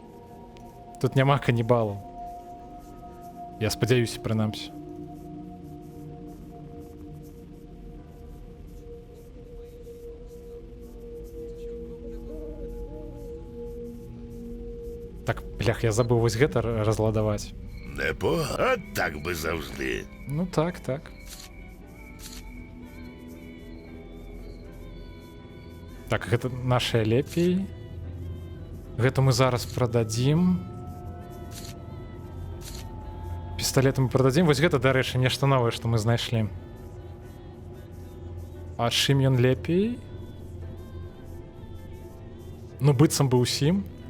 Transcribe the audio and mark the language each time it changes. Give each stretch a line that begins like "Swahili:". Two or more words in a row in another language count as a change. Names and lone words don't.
Belarusian: Тут няма канібалаў. Я спадзяюся, прынамсі. Так, блях, я забыў вось гэта разладаваць.
Ukrainian: Непогано, так би завжди.
Belarusian: Ну так, так. Так, гэта нашае лепей. Гэта мы зараз прададзім. Пісталет мы прададзім. Вось гэта, дарэчы, нешта новае, што мы знайшлі. А чым ён лепей? Ну, быццам бы усім.